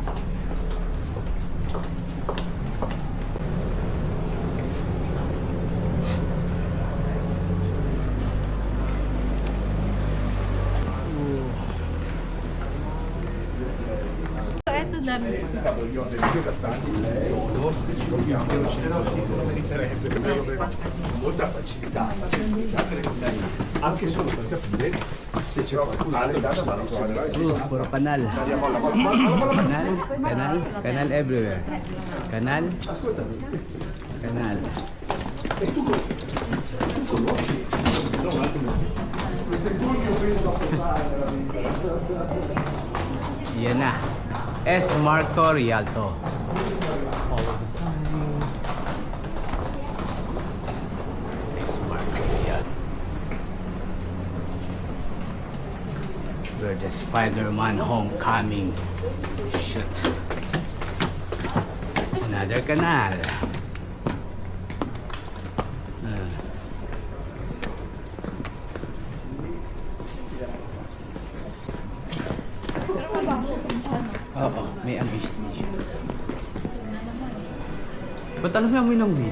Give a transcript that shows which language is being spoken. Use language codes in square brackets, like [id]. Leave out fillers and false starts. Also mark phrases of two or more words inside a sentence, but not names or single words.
[tl] So, eto na. [it] Molta facilità, anche solo per capire se c'è qualcun altro da trovare. [tl] Puro kanal. Kanal everywhere. Kanal. Yan na. S. Marco Rialto. [en] Follow the signs. S. Marco Rialto. Where the Spider-Man Homecoming. Shoot. Another canal. [tl] Oo, may ambition siya. Ba't alam mo yung amoy ng weed?